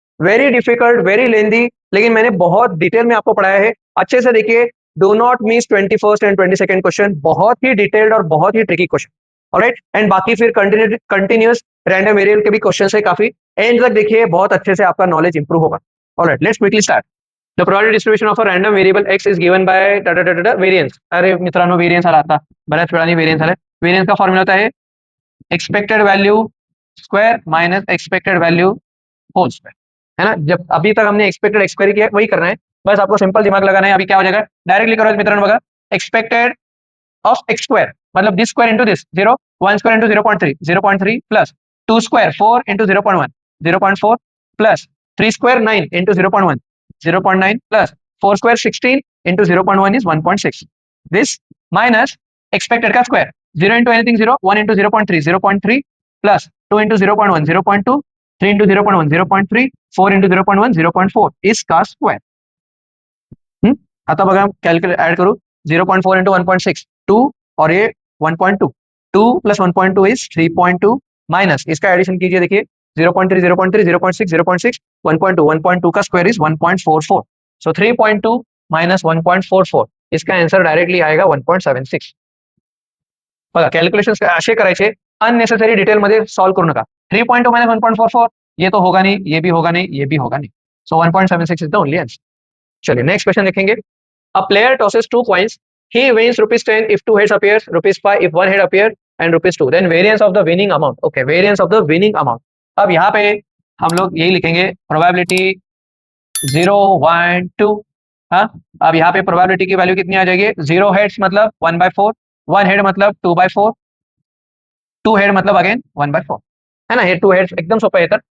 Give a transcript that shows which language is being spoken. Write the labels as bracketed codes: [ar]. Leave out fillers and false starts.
[en] very difficult, very lengthy, [hi] लेकिन मैंने बहुत डिटेल में आपको पढ़ाया है। अच्छे से देखिए, [en] do not miss 21st and 22nd question, [hi] बहुत ही डिटेल्ड और बहुत ही ट्रिकी क्वेश्चन। ऑलराइट, एंड बाकी फिर कंटिन्यूस रैंडम वेरिएबल के भी क्वेश्चन है काफी। एंड तक देखिए, बहुत अच्छे से आपका नॉलेज इंप्रूव होगा। [en] All right, let's quickly start. The probability distribution of a random variable x is given by variance. [mr] अरे मित्रांनो, वेरियंस आला आता बऱ्याच वेळाने वेरियंस आलाय. [hi] वेरियंस का फॉर्म्युला होता है expected value square minus expected value whole square, है ना। जब अभी तक हमने एक्सपेक्टेड एक्स स्क्वायर किया वही करना है, बस आपको सिंपल दिमाग लगाना है। अभी क्या हो जाएगा, डायरेक्टली करो [mr] मित्रांनो बघा, [hi] एक्सपेक्टेड ऑफ एक्स स्क्वायर मतलब [en] this square into this [hi] 0, 1 square into 0.3 plus 2 square 4 into 0.1 0.4 plus 3 square 9 into 0.1 0.9 plus 4 square 16 into 0.1 is 1.6. [en] This minus expected का square 0 into anything 0, 1 into 0.3 plus 2 into 0.1 0.2, 3 into 0.1 0.3, 4 into 0.1 0.4 [hi] इसका square. [mr] आता बघा, [hi] calculate add करू 0.4 into 1.6 2 और ये 1.2, 2 plus 1.2 is 3.2 minus इसका addition कीजिए, देखिए 0.3 0.3 0.6 0.6 1.2, 1.2 का स्क्वायर इज 1.44, सो 3.2 माइनस 1.44 इसका आंसर डायरेक्टली आएगा 1.76. [mr] बघा, कॅल्क्युलेशन्स असे करायचे, अननेसेसरी डिटेल मध्ये सॉल्व करू नका. [hi] 3.2 माइनस 1.44 ये तो होगा नहीं, ये भी होगा नहीं, ये भी होगा नहीं, [en] So 1.76 is the only answer. [hi] चलिए नेक्स्ट क्वेश्चन देखेंगे. [en] A player tosses two coins. He wins ₹10 if two heads appears, ₹5 if one head appears, and ₹2. Then variance of the winning amount. Okay, variance of the winning amount. [hi] अब यहाँ पे हम लोग यही लिखेंगे, probability 0 1 2. हाँ, अब यहाँ पे प्रोबेबिलिटी की वैल्यू कितनी आ जाएगी, 0 हेड्स मतलब 1/4, 1 हेड मतलब 2/4, 2 हेड मतलब अगेन 1/4, है ना। ये 2 हेड्स [mr] एकदम सोपा [hi] है तर.